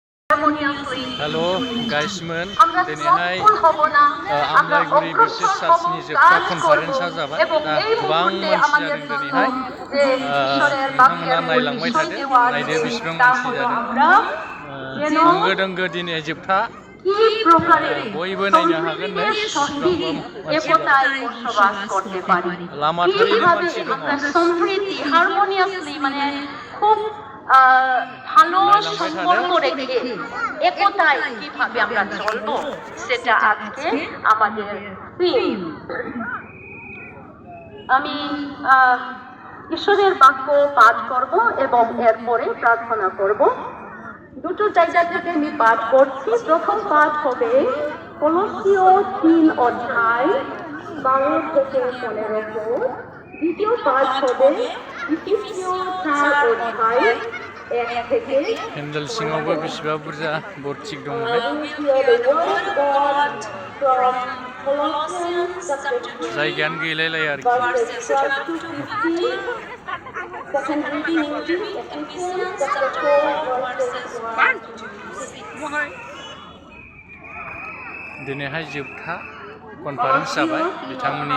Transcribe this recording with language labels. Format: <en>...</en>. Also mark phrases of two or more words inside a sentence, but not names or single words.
<brx>हेलो गाइसमोन दिनैहाय आमलाइगुरि बेप्टिस्ट चार्चनि जोबथा कनफारेन्सआ जाबाय दा गोबां मानसि जादों दिनैहाय नोंथांमोना नायलांबाय थादो नायदो बेसेबां मानसि जादों होंगो दोंगो दिनै जोबथा बयबो नायनो हागोन नै बेसेबांबा मानसि लामा थारैनो मानसि दङ</brx> <bn>ভালো সম্পর্ক রেখে একতায় কিভাবে আমরা চলবো সেটা আজকে আমাদের থিম। আমি ঈশ্বরের বাক্য পাঠ করব এবং এরপরে প্রার্থনা করব। দুটো জায়গা থেকে আমি পাঠ করছি। প্রথম পাঠ হবে কলসীয় ৩ অধ্যায় ১২ থেকে ১৫ পদ। দ্বিতীয় পাঠ হবে ইফিসীয় ৪ অধ্যায় ১ থেকে।</bn> <brx>हेन्देल सिङावबो बेसेबा बुरजा बर्ड दं जायगायानो गैलायलाय आरोखि दिनैहाय जोबथा कनफारेन्स जाबाय बिथांमोननि</brx>